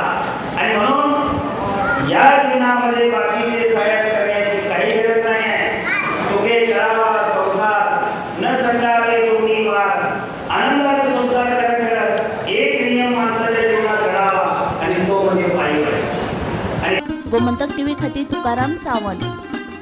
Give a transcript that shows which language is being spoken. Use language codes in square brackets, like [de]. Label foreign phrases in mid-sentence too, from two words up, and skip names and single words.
[mr] आणि म्हणून या जीवनामध्ये बाकीचे सायास करण्याची काही गरज नाही आहे। सुखे करावा संसार न संगावे दोन्ही वार। आनंदाने संसार करत करत एक नियम माणसाच्या जीवनात घडावा आणि तो म्हणजे पायवारी। [kok] गोमंतक टीव्ही खातीर तुकाराम सावंत।